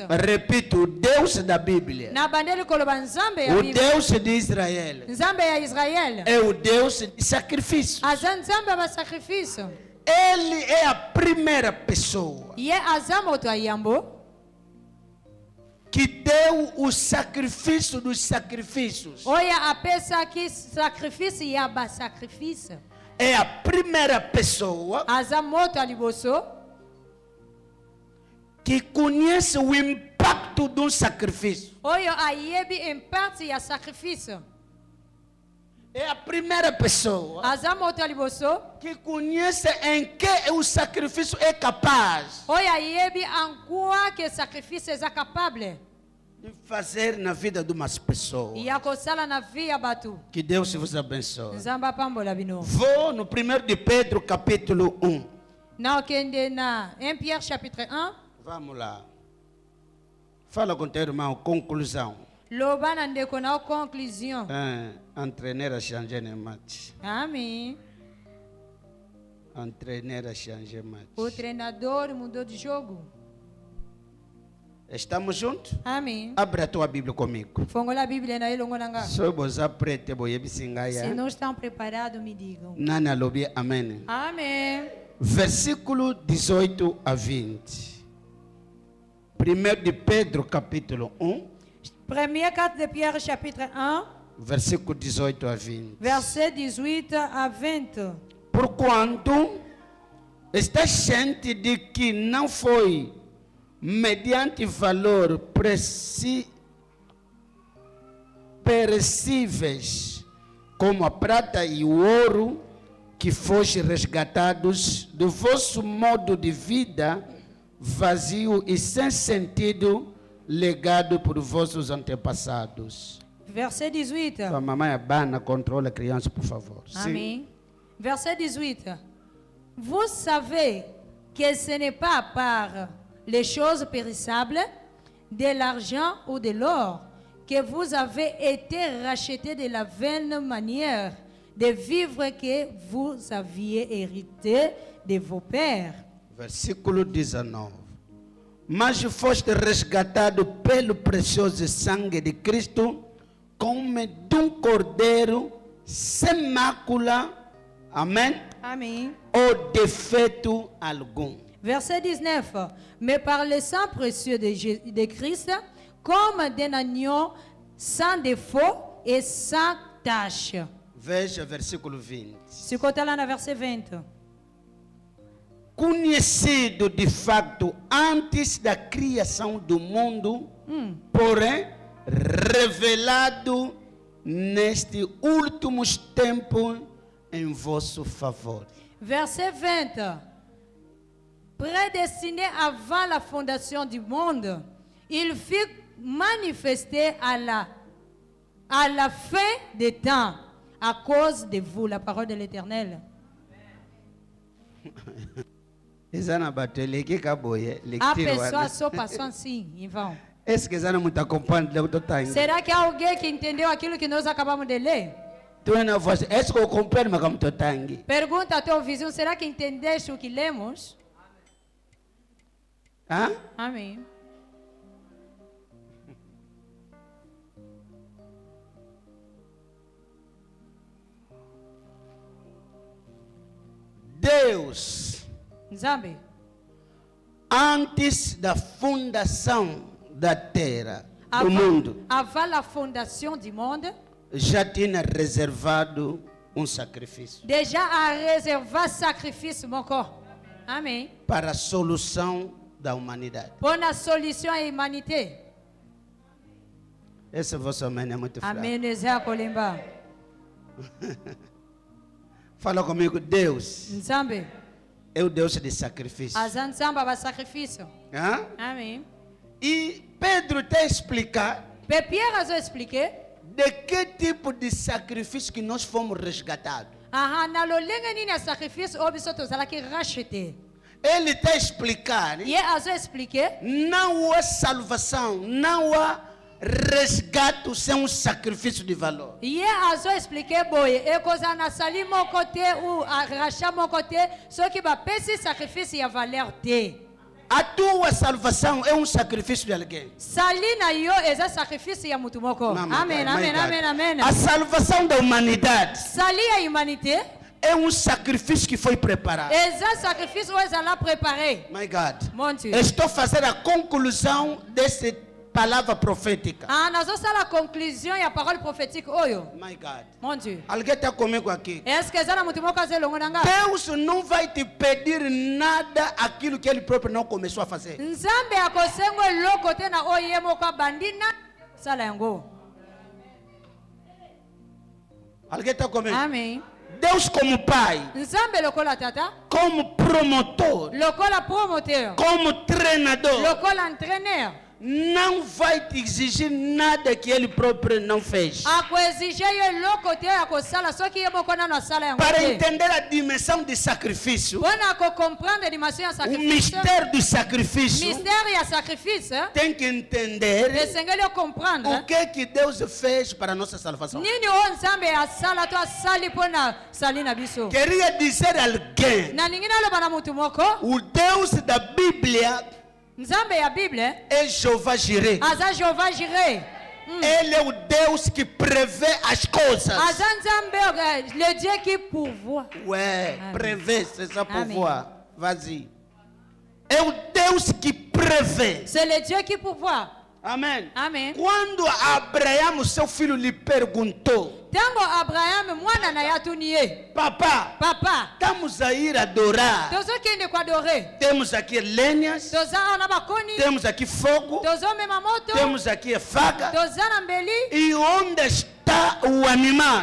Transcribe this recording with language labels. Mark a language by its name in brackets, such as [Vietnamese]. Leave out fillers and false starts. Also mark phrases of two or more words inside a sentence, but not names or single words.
[Portuguese] Repito, o Deus da Bíblia, [Lingala] Na bandeli koloba nzambe ya o Biblia. [Portuguese] Deus de Israel, [Lingala] Nzambe ya Israel. [Portuguese] é o Deus de sacrifício. [Lingala] Aza nzambe aba sacrifice. [Portuguese] Ele é a primeira pessoa [Lingala] Ye aza moto ya yambo. [Portuguese] que deu o sacrifício dos sacrifícios. [Lingala] Oyo apesaki sacrifice ya ba sacrifice. [Portuguese] É a primeira pessoa [Lingala] Aza moto ya liboso. [Portuguese] que conhece o impacto de um sacrifício. [Lingala] Oyo ayebi impact ya sacrifice. [Portuguese] É a primeira pessoa [Lingala] Aza moto ya liboso. [Portuguese] que conhece em que o sacrifício é capaz [Lingala] Oyo ayebi [French] en quoi que [Lingala] sacrifice eza capable [Portuguese] de fazer na vida de umas pessoas. [Lingala] ya kosala na vie ya bato. [Portuguese] Que Deus vos abençoe. [Lingala] Nzambe apambola bino. [Portuguese] Vou no 1 de Pedro, capítulo 1. [Lingala] Na okende na 1 Pierre chapitre 1. [Portuguese] Vamos lá. Fala com teu irmão, conclusão. [Lingala] Loba na ndeko na conclusion. [French] Entraîneur a changé le match. [Portuguese] Amém. [French] Entraîneur a changé le match. [Portuguese] O treinador mudou de jogo. Estamos juntos? Amém. Abre a tua Bíblia comigo. Fongola a Bíblia na elongo nanga. Se você aprende, Se não estão preparados, me digam. [Lingala] Nana lobi, [Portuguese] amém. Amém. Versículo 18 a 20. 1 de Pedro, capítulo 1, [French] Première carte de Pierre chapitre 1, [Portuguese] versículo 18 a 20. [French] verset 18 à 20. [Portuguese] Porquanto está ciente de que não foi mediante valor perecíveis como a prata e o ouro que foste resgatados do vosso modo de vida vazio e sem sentido legado por vossos antepassados. [French] Verset 18. [Portuguese] A mamãe abana, controla a criança, por favor. Sim. Amém. [French] Verset 18. Vous savez que ce n'est pas par les choses périssables, de l'argent ou de l'or, que vous avez été rachetés de la vaine manière de vivre que vous aviez hérité de vos pères. [Portuguese] Versículo 19. Mas foste resgatado pelo precioso sangue de Cristo, como de um cordeiro sem mácula, amém? Amém. Ou defeito algum. [French] Verset 19. Mais par le sang précieux de Christ, comme d'un agneau sans défaut et sans tache. [Portuguese] Veja versículo 20. Se conta lá na verset 20. Conhecido de fato antes da criação do mundo, porém revelado nestes últimos tempos em vosso favor. [French] Verset 20. Prédestiné avant la fondation du monde, il fut manifesté à la fin des temps à cause de vous, la parole de l'Éternel. [Lingala] Ezana bateleki kaboye A lekitiro [Portuguese] pessoa [Lingala] wana. [Portuguese] só passou assim, em vão. Esse que ezana muito acompanha de outro time. Será que há alguém que entendeu aquilo que nós acabamos de ler? Tu na voz, esse que eu acompanho mas como tu tangue. Pergunta ao teu vizinho, será que entendeste o que lemos? Hã? Amém. Deus, Nzambe, antes da fundação da terra, do mundo, [French] avant la fondation du monde, [Portuguese] já tinha reservado um sacrifício [French] déjà a réservé sacrifice mon corps. [Portuguese] Amém. para a solução da humanidade. [French] Pour la solution à l'humanité. [Portuguese] Esse vosso amém é muito fraco. [Lingala] Amém. Neza kolemba. [Portuguese] Fala comigo, Deus [Lingala] Nzambe, [Portuguese] é o Deus de sacrifício. [Lingala] aza nzambe aba sacrifice. [Portuguese] Hã? Amen. E Pedro está a explicar [Lingala] Pe Pierre azoexplike [Portuguese] de que tipo de sacrifício que nós fomos resgatados. [Lingala] aha na lolenge nini ya sacrifice oyo biso tozalaki rachete. [Portuguese] Ele está a explicar, [Lingala] Ye azoexplike [Portuguese] não há salvação, não há resgate sem um sacrifício de valor. [Lingala] ye azoexplike boye ekozala na sali moko te [French] ou rachat [Lingala] moko te soki bapesi sacrifice ya valeur te. [Portuguese] A tua salvação é um sacrifício de alguém. [Lingala] Sali na yo eza sacrifice ya mutu moko. [Portuguese] Mama, Amen, [English] my amen, God. amen, amen. [Portuguese] A salvação da humanidade [Lingala] Sali ya humanité [Portuguese] é um sacrifício que foi preparado. [Lingala] eza sacrifice oyo ezala préparé. [English] My God. [French] Mon Dieu. [Portuguese] Estou fazendo a conclusão dessa palavra profética. [Lingala] Ah, nazosala conclusion ya [French] parole prophétique [Lingala] oyo. [English] My God. [French] Mon Dieu. [Portuguese] Alguém está comigo aqui? [French] Est-ce que [Lingala] eza na mutu moko aza elongo na nga? [Portuguese] Deus não vai te pedir nada aquilo que Ele próprio não começou a fazer. [Lingala] Nzambe akosengo eloko te na oyo ye moko abandi na sala yango. [Portuguese] Alguém está comigo? Amen. Deus como Pai, [Lingala] Nzambe lokola tata, [Portuguese] como promotor, [Lingala] lokola promoteur, [Portuguese] como treinador, [Lingala] lokola entraîneur, [Portuguese] não vai te exigir nada que Ele próprio não fez. [Lingala] akoexige yo eloko te akosala soki ye moko nano asala yango [Portuguese] Para [Lingala] te. [Portuguese] entender a dimensão de sacrifício, [Lingala] Mpona kocomprendre dimension ya o sacrifice, [Portuguese] mistério do sacrifício, [Lingala] mystère ya sacrifice, [Portuguese] tem que entender [Lingala] esengeli ocomprendre [Portuguese] o que Deus fez para a nossa salvação. [Lingala] nini oyo nzambe asala to asali mpona sali na biso. [Portuguese] Queria dizer a alguém, [Lingala] Nalingi naloba na mutu moko, [Portuguese] o Deus da Bíblia [Lingala] nzambe ya bible [Portuguese] é Jeová Jireh. [Lingala] aza Jehovah Jireh. [Portuguese] Ele é o Deus que prevê as coisas. [Lingala] Aza nzambe [French] le Dieu qui pourvoit. Ouais, Amen. prevê, c'est ça Amen. pouvoir. Vas-y. [Portuguese] É o Deus que prevê. [French] C'est le Dieu qui pourvoit. [Portuguese] Amém. [French] Amen. [Portuguese] Quando Abraão, seu filho, lhe perguntou: [Lingala] Tango Abraham mwana na ye atuni ye, [Portuguese] Papá, [Lingala] papa [Portuguese] estamos a ir adorar. [Lingala] tozokende kuadore, [Portuguese] Temos aqui lenhas, [Lingala] toza na bakoni, [Portuguese] temos aqui fogo, [Lingala] tozomema moto, [Portuguese] temos aqui a faca. [Lingala] toza na mbeli. [Portuguese] E onde está o animal